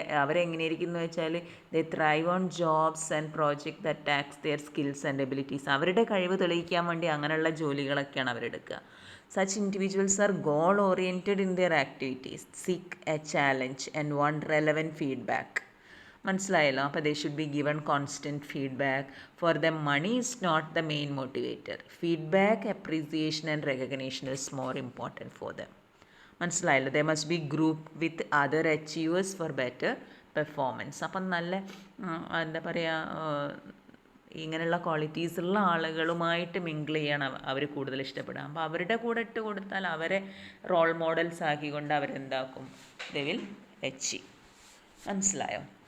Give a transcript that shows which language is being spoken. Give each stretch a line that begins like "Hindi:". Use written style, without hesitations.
Malayalam: അവരെങ്ങനെയായിരിക്കും എന്ന് വെച്ചാൽ
English: They thrive on jobs and project that tax their skills and abilities.
Malayalam: അവരുടെ കഴിവ് തെളിയിക്കാൻ വേണ്ടി അങ്ങനെയുള്ള ജോലികളൊക്കെയാണ് അവരെടുക്കുക.
English: Such individuals are goal oriented in their activities, seek a challenge and want relevant feedback.
Malayalam: മനസ്സിലായല്ലോ?
English: അപ്പോൾ they should be given constant feedback. For them money is not the main motivator. Feedback, appreciation and recognition is more important for them.
Malayalam: മനസ്സിലായല്ലോ?
English: They must be grouped with other achievers for better performance.
Malayalam: അപ്പം നല്ല എന്താ പറയുക, ഇങ്ങനെയുള്ള qualities ഉള്ള ആളുകളുമായിട്ട് mingle ചെയ്യാണ് അവർ കൂടുതൽ ഇഷ്ടപ്പെടുക. അപ്പോൾ അവരുടെ കൂടെ ഇട്ട് കൊടുത്താൽ അവരെ role models ആക്കിക്കൊണ്ട് അവരെന്താക്കും,
English: They will achieve.
Malayalam: മനസ്സിലായോ?